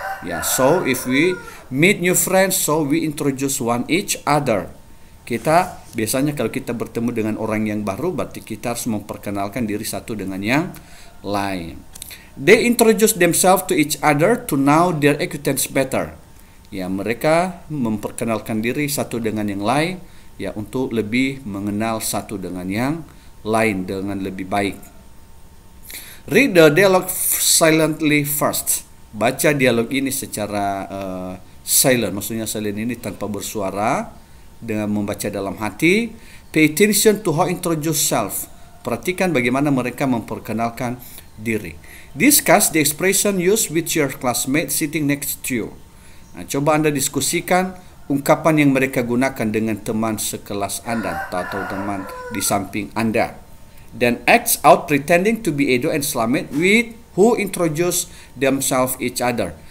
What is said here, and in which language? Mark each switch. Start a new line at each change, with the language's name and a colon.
English: Ya, so if we meet new friends, so we introduce one each other.
Indonesian: Kita biasanya kalau kita bertemu dengan orang yang baru, berarti kita harus memperkenalkan diri satu dengan yang lain.
English: They introduce themselves to each other to know their acquaintance better.
Indonesian: Ya, mereka memperkenalkan diri satu dengan yang lain, ya, untuk lebih mengenal satu dengan yang lain dengan lebih baik.
English: Read the dialogue silently first.
Indonesian: Baca dialog ini secara silent, maksudnya silent ini tanpa bersuara, dengan membaca dalam hati.
English: Pay attention to how introduce self.
Indonesian: Perhatikan bagaimana mereka memperkenalkan diri.
English: Discuss the expression used with your classmate sitting next to you.
Indonesian: Coba Anda diskusikan ungkapan yang mereka gunakan dengan teman sekelas Anda atau teman di samping Anda.
English: Then acts out pretending to be Edo and Slamet with who introduce themselves each other.